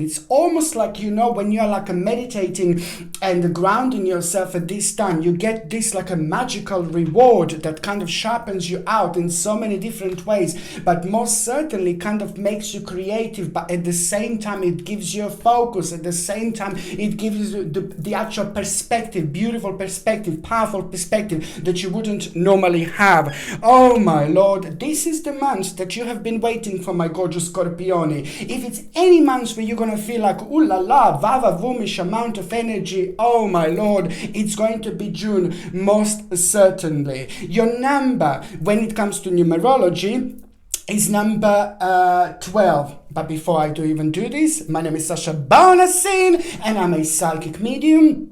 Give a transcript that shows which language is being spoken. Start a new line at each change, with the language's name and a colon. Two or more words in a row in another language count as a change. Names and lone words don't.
English: It's almost like, you know, when you're like meditating and grounding yourself at this time, you get this like a magical reward that kind of sharpens you out in so many different ways, but most certainly kind of makes you creative, but at the same time it gives you a focus, at the same time it gives you the actual perspective, beautiful perspective, powerful perspective that you wouldn't normally have. Oh my Lord, this is the month that you have been waiting for, my gorgeous Scorpioni. If it's any month where you're going to feel like, ooh la la, vava vomish amount of energy, oh my Lord, it's going to be June, most certainly. Your number, when it comes to numerology, is number 12. But before I even do this, my name is Sasha Bonasin, and I'm a psychic medium.